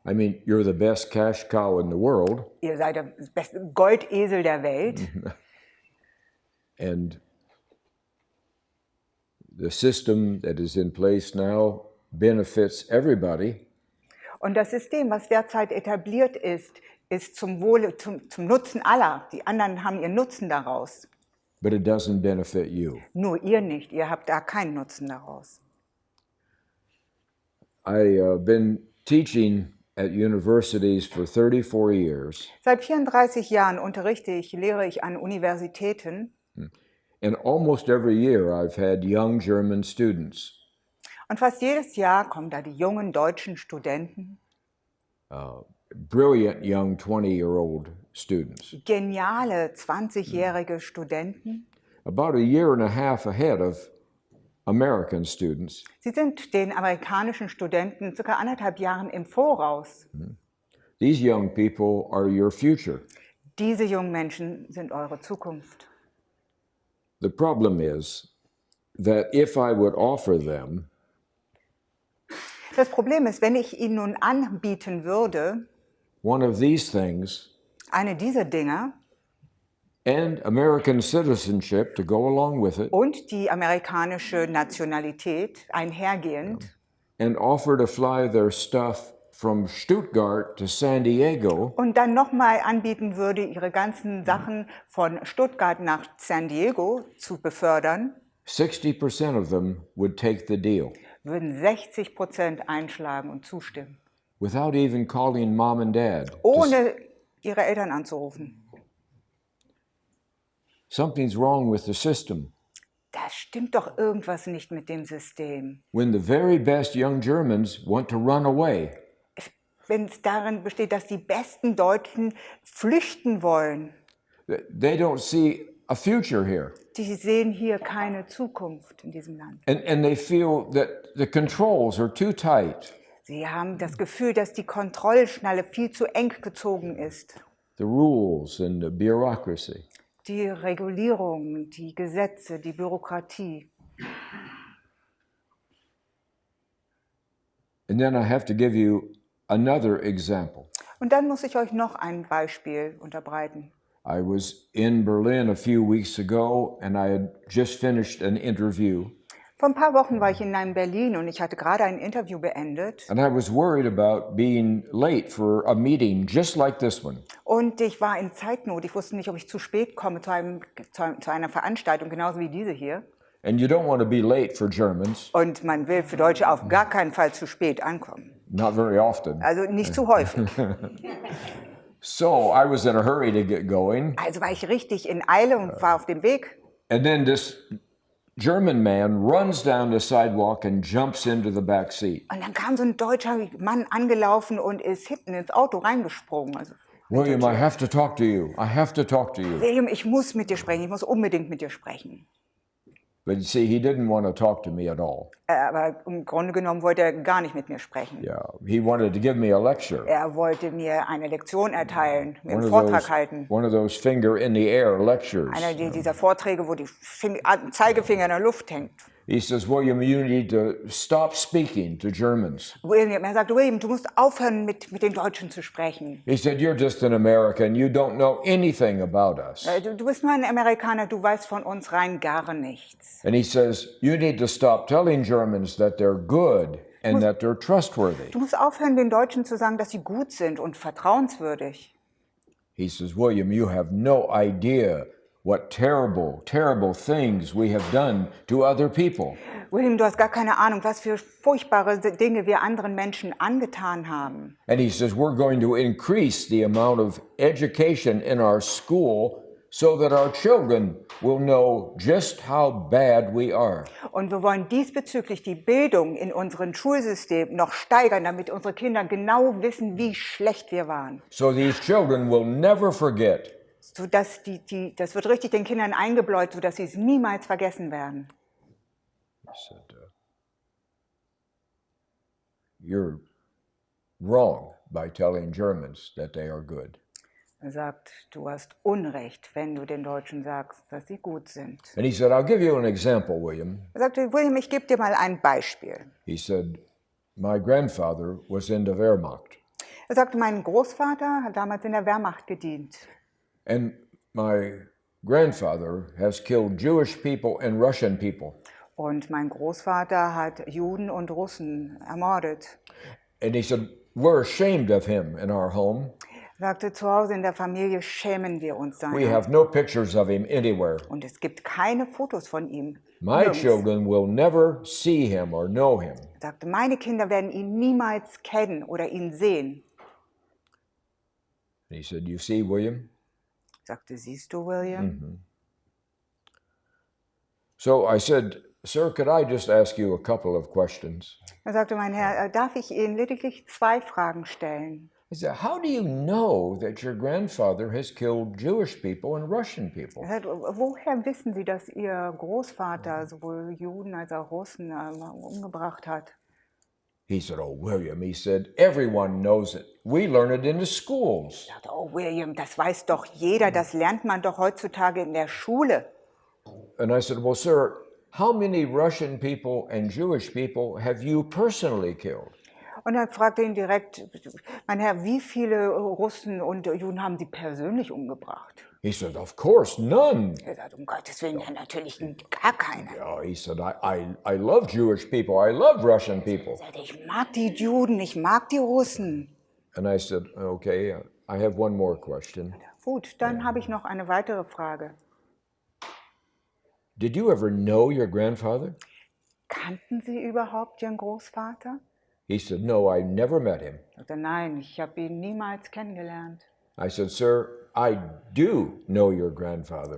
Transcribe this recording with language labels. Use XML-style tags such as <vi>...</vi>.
<en>I mean, you're the best cash cow in the world.</en> <de>Ihr seid der beste Goldesel der Welt.</de> <en>And the system that is in place now benefits everybody.</en> <de>Und das System, was derzeit etabliert ist, ist zum Wohle, zum Nutzen aller. Die anderen haben ihren Nutzen daraus.</de> <en>But it doesn't benefit you.</en> <de>Nur ihr nicht. Ihr habt da keinen Nutzen daraus.</de> <en>I've been teaching at universities for 34 years.</en> <de>Seit 34 Jahren lehre ich an Universitäten.</de> <en>And almost every year I've had young German students.</en> <de>Und fast jedes Jahr kommen da die jungen deutschen Studenten,</de> <en>Brilliant young 20-year-old students.</en> <de>geniale 20-jährige Studenten.</de> <en>About a year and a half ahead of American students.</en> <de>Sie sind den amerikanischen Studenten circa 1,5 Jahren im Voraus.</de> <en>These young people are your future.</en> <de>Diese jungen Menschen sind eure Zukunft.</de> <en>The problem is that if I would offer them</en> <de>Das Problem ist, wenn ich ihnen nun anbieten würde,</de> <en>one of these things</en> <de>eine dieser Dinge</de> <en>and American citizenship to go along with it,</en> <de>und die amerikanische Nationalität einhergehend,</de> <en>and offer to fly their stuff from Stuttgart to San Diego,</en> <de>und dann nochmal anbieten würde, ihre ganzen Sachen von Stuttgart nach San Diego zu befördern,</de> <en>60% of them would take the deal</en> <de>würden 60% einschlagen und zustimmen,</de> <en>without even calling mom and dad.</en> <de>ohne ihre Eltern anzurufen.</de> <en>Something's wrong with the system.</en> <de>Da stimmt doch irgendwas nicht mit dem System.</de> <en>When the very best young Germans want to run away,</en> <de>Wenn es darin besteht, dass die besten Deutschen flüchten wollen,</de> <en>they don't see a future here.</en> <de>die sehen hier keine Zukunft in diesem Land.</de> <en>And they feel that the controls are too tight.</en> <de>Sie haben das Gefühl, dass die Kontrollschnalle viel zu eng gezogen ist.</de> <en>The rules and the bureaucracy.</en> <de>Die Regulierung, die Gesetze, die Bürokratie.</de> <en>And then I have to give you another example.</en> <de>Und dann muss ich euch noch ein Beispiel unterbreiten.</de> <en>I was in Berlin a few weeks ago and I had just finished an interview.</en> <de>Vor ein paar Wochen war ich in Berlin und ich hatte gerade ein Interview beendet.</de> <en>And I was worried about being late for a meeting just like this one.</en> <de>Und ich war in Zeitnot. Ich wusste nicht, ob ich zu spät komme zu einer Veranstaltung, genauso wie diese hier.</de> <en>And you don't want to be late for Germans,</en> <de>Und man will für Deutsche auf gar keinen Fall zu spät ankommen.</de> <en>not very often.</en> <de>Also nicht zu häufig.</de> <en>So I was in a hurry to get going.</en> <de>Also war ich richtig in Eile und war auf dem Weg.</de> <en>And then this German man runs down the sidewalk and jumps into the back seat.</en> <de>Und dann kam so ein deutscher Mann angelaufen und ist hinten ins Auto reingesprungen. Also,</de> <en>William, I have to talk to you. I have to talk to you.</en> <de>William, ich muss mit dir sprechen. Ich muss unbedingt mit dir sprechen.</de> <en>But you see, he didn't want to talk to me at all.</en> <de>Aber im Grunde genommen wollte er gar nicht mit mir sprechen.</de> <en>Yeah, he wanted to give me a lecture.</en> <de>Er wollte mir eine Lektion erteilen, mir einen Vortrag halten.</de> <en>One of those finger in the air lectures.</en> <de>Einer dieser Vorträge, wo die Zeigefinger in der Luft hängt.</de> <en>He says, William, you need to stop speaking to Germans.</en> <de>Er sagte, William, du musst aufhören, mit den Deutschen zu sprechen.</de> <en>He said, you're just an American. You don't know anything about us.</en> <de>Du bist nur ein Amerikaner, du weißt von uns rein gar nichts.</de> <en>And he says, you need to stop telling Germans that they're good and that they're trustworthy.</en> <de>Du musst aufhören, den Deutschen zu sagen, dass sie gut sind und vertrauenswürdig.</de> <en>He says, William, you have no idea what terrible, terrible things we have done to other people.</en> <de>William, du hast gar keine Ahnung, was für furchtbare Dinge wir anderen Menschen angetan haben.</de> <en>And he says, we're going to increase the amount of education in our school so that our children will know just how bad we are.</en> <de>Und wir wollen diesbezüglich die Bildung in unserem Schulsystem noch steigern, damit unsere Kinder genau wissen, wie schlecht wir waren.</de> <en>So these children will never forget.</en> <de>Sodass das wird richtig den Kindern eingebläut, sodass sie es niemals vergessen werden.</de> <en>He said, you're wrong by telling Germans that they are good.</en> <de>Er sagt, du hast Unrecht, wenn du den Deutschen sagst, dass sie gut sind.</de> <en>And he said, I'll give you an example, William.</en> <de>Er sagte, William, ich gebe dir mal ein Beispiel.</de> <en>He said, my grandfather was in the Wehrmacht.</en> <de>Er sagte, mein Großvater hat damals in der Wehrmacht gedient.</de> <en>And my grandfather has killed Jewish people and Russian people.</en> <de>Und mein Großvater hat Juden und Russen ermordet.</de> <en>And he said, we're ashamed of him in our home.</en> <de>Er sagte, zu Hause in der Familie schämen wir uns</de> <en>We</en> <de>seiner.</de> <en>have no pictures of him anywhere.</en> <de>Und es gibt keine Fotos von ihm.</de> <en>My</en> <de>Nirgends.</de> <en>children will never see him or know him.</en> <de>Er sagte, meine Kinder werden ihn niemals kennen oder ihn sehen.</de> <en>And he said, you see, William?</en> <de>Er sagte, siehst du, William?</de> <en>So I said, sir, could I just ask you a couple of questions?</en> <de>Er sagte, mein Herr, darf ich Ihnen lediglich 2 Fragen stellen?</de> <en>He said, how do you know that your grandfather has killed Jewish people and Russian people?</en> <de>Er sagte, woher wissen Sie, dass Ihr Großvater sowohl Juden als auch Russen umgebracht hat?</de> <en>He said, "Oh, William," he said, "everyone knows it. We learn it in the schools."</en> <de>Ich dachte, oh William, das weiß doch jeder, das lernt man doch heutzutage in der Schule.</de> <en>And I said, "Well, sir, how many Russian people and Jewish people have you personally killed?"</en> <de>Und dann fragte ihn direkt, mein Herr, wie viele Russen und Juden haben Sie persönlich umgebracht?</de> <en>He said, "Of course, none."</en> <de>Er sagt, um Gottes Willen, ja, natürlich gar keine.</de> <en>Yeah, he said, I love Jewish people. I love Russian people.</en> <de>Er sagte, ich mag die Juden, ich mag die Russen.</de> <en>And I said, "Okay, I have one more question.</en> <de>Gut, dann habe ich noch eine weitere Frage.</de> <en>Did you ever know your grandfather?"</en> <de>Kannten Sie überhaupt Ihren Großvater?</de> <en>He said, "No, I never met him."</en> <de>Er sagte, nein, ich habe ihn niemals kennengelernt.</de> <en>I said, "Sir, I do know your grandfather,</en>